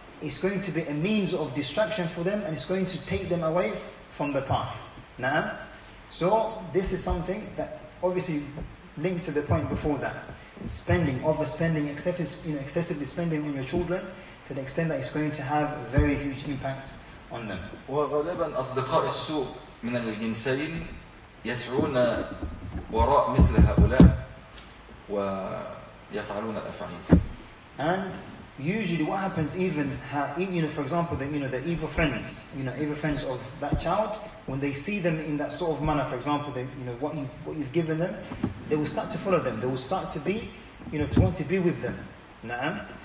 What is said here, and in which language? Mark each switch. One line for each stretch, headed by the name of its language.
English: it's going to be a means of distraction for them, and it's going to take them away from the path. Na'am? So this is something that obviously linked to the point before that. Spending, overspending, excessively spending on your children to the extent that it's going to have a very huge impact on them.
Arabic: وغالبا أصدقاء السوء من الجنسين يسعون وراء مثل هؤلاء ويفعلون الأفعال.
English: And usually what happens, even for example, the evil friends, evil friends of that child, when they see them in that sort of manner, for example, what you've given them, they will start to follow them. They will start to be, to want to be with them. Na'am.